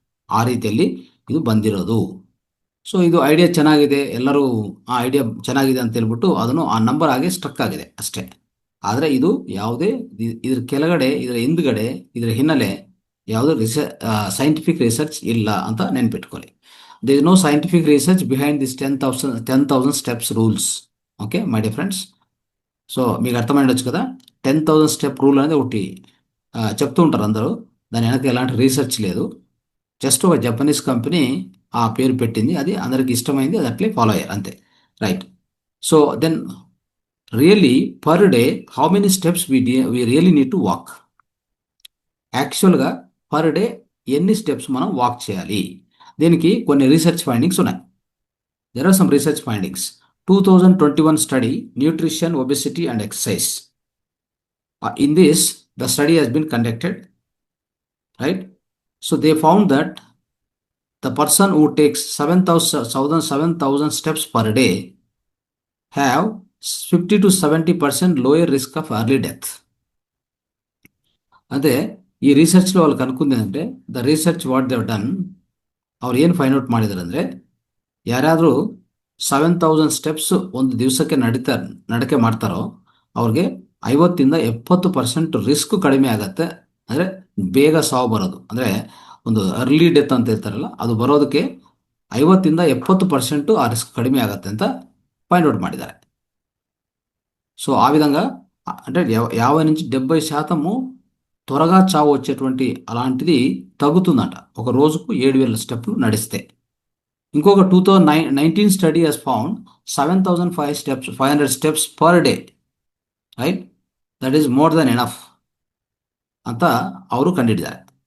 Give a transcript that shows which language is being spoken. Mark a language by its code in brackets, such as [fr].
[kn] ಆ ರೀತಿಯಲ್ಲಿ ಇದು ಬಂದಿರೋದು. ಸೊ ಇದು ಐಡಿಯಾ ಚೆನ್ನಾಗಿದೆ, ಎಲ್ಲರೂ ಆ ಐಡಿಯಾ ಚೆನ್ನಾಗಿದೆ ಅಂತ ಹೇಳ್ಬಿಟ್ಟು ಅದನ್ನು ಆ ನಂಬರ್ ಆಗಿ ಸ್ಟ್ರಕ್ ಆಗಿದೆ ಅಷ್ಟೇ. ಆದರೆ ಇದು ಯಾವುದೇ ಇದ್ರ ಕೆಳಗಡೆ, ಇದರ ಹಿಂದ್ಗಡೆ, ಇದರ ಹಿನ್ನೆಲೆ ಯಾವುದೇ ಸೈಂಟಿಫಿಕ್ ರಿಸರ್ಚ್ ಇಲ್ಲ ಅಂತ ನೆನ್ಪಿಟ್ಕೊಳ್ಳಿ. [en] There is no scientific research behind this 10,000 steps rules. Okay my dear friends. [te] So మీకు అర్థమైండొచ్చు కదా, 10,000 స్టెప్ రూల్ అనేది ఒకటి చెప్తూ ఉంటారు అందరూ, దాని వెనక ఎలాంటి రీసెర్చ్ లేదు, జస్ట్ ఒక జపనీస్ కంపెనీ ఆ పేరు పెట్టింది, అది అందరికి ఇష్టమైంది, అది అట్లే ఫాలో అయ్యారు అంతే, right. [en] So then really per day how many steps we really need to walk. [te] యాక్చువల్గా పర్ డే ఎన్ని స్టెప్స్ మనం వాక్ చేయాలి, దీనికి కొన్ని రీసెర్చ్ ఫైండింగ్స్ ఉన్నాయి. [en] There are some research findings. 2021 study, nutrition, obesity and exercise. In this, the study has been conducted, right? So they found that the person who takes 7,000 steps per day have 50 to 70% lower risk of early death. [te] అదే ఈ రీసెర్చ్లో వాళ్ళు కనుక్కుంది ఏంటంటే, [en] the research what they've done, [kn] ಅವ್ರು ಏನು find out ಮಾಡಿದ್ದಾರೆ ಅಂದರೆ, ಯಾರಾದರೂ 7,000 steps ಒಂದು ದಿವಸಕ್ಕೆ ನಡಕೆ ಮಾಡ್ತಾರೋ ಅವ್ರಿಗೆ 50-70% ರಿಸ್ಕ್ ಕಡಿಮೆ ಆಗತ್ತೆ. ಅಂದರೆ ಬೇಗ ಸಾವು ಬರೋದು, ಅಂದರೆ ಒಂದು ಅರ್ಲಿ ಡೆತ್ ಅಂತ ಇರ್ತಾರಲ್ಲ, ಅದು ಬರೋದಕ್ಕೆ 50-70% ఆ రిస్క్ కడిమే ಆಗತ್ತೆ ಅಂತ ఫైండ్ అవుట్ ಮಾಡಿದ್ದಾರೆ. [te] సో ఆ విధంగా అంటే 50-70% త్వరగా చావు వచ్చేటువంటి అలాంటిది తగ్గుతుందంట ఒక రోజుకు 7,000 స్టెప్లు నడిస్తే. [en] ఇంకొక 2019 study has found 7,500 steps per day, right, that is more than enough [kn] ಅಂತ ಅವರು ಕಂಡಿದ್ದಾರೆ.